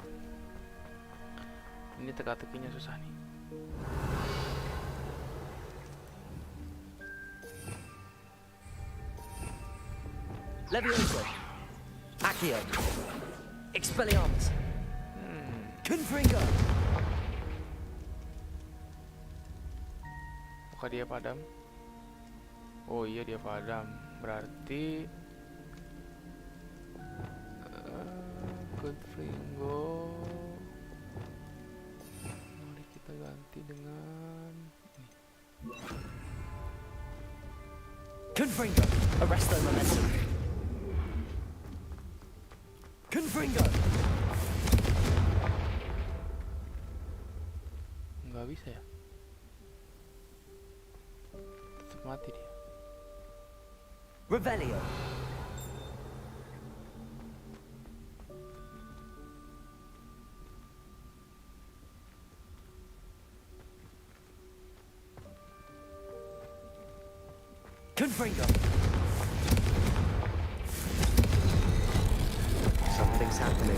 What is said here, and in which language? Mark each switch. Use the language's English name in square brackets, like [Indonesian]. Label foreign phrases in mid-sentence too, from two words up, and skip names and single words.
[Indonesian] Ini teka-tekinya susah nih. Levioso. Accio. Expelliarmus. Confringo. Apakah dia padam? Oh iya, dia padam. Berarti Confringo. Mari kita ganti dengan ini. Confringo. Arresto momentum. Confringo. Nggak bisa ya? Tetap mati dia. Revelio. Confringo. [English] Something's happening.